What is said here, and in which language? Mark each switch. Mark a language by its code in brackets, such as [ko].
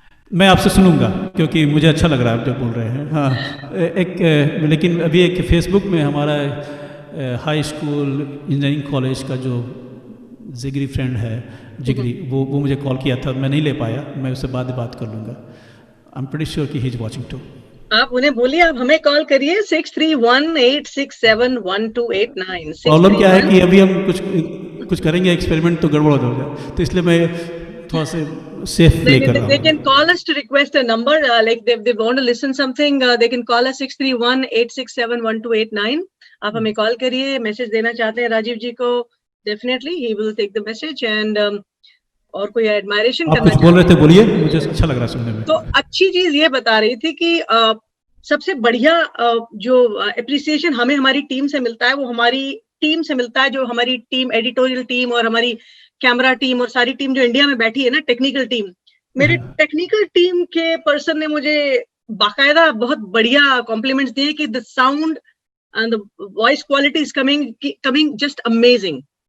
[hi] मैं आपसे सुनूंगा क्योंकि मुझे अच्छा लग रहा है आप जो बोल रहे हैं। हाँ, लेकिन अभी एक फेसबुक में हमारा हाई स्कूल इंजीनियरिंग कॉलेज का जो जिगरी फ्रेंड है जिगरी, वो मुझे कॉल किया था, मैं नहीं ले पाया, मैं उससे बाद में बात कर लूँगा। [en] I am pretty sure कि he is watching too. [hi] आप उन्हें बोलिए, आप हमें कॉल करिए 6318671289। प्रॉब्लम क्या है कि अभी हम कुछ करेंगे एक्सपेरिमेंट तो गड़बड़ हो जाएगा, तो इसलिए मैं थोड़ा से सेफ प्ले कर रहा हूँ। [en] They can call us to request a number, like they want to listen something, they can call us 6318671289। [hi] आप हमें कॉल करिए, मैसेज देना चाहते हैं राजीव जी को, [en] Definitely he will take the message. [hi] And और कोई एडमायरेशन करना कुछ बोल रहे थे, बोलिए, मुझे अच्छा लग रहा है सुनने में। तो अच्छी चीज ये बता रही थी कि सबसे बढ़िया जो एप्रिसिएशन हमें हमारी टीम से मिलता है वो हमारी टीम से मिलता है, जो हमारी टीम एडिटोरियल टीम और हमारी कैमरा टीम और सारी टीम जो इंडिया में बैठी है ना, टेक्निकल टीम, मेरे टेक्निकल टीम के पर्सन ने मुझे बाकायदा बहुत बढ़िया कॉम्प्लीमेंट्स दिए [en] कि the sound and the voice quality is coming just amazing.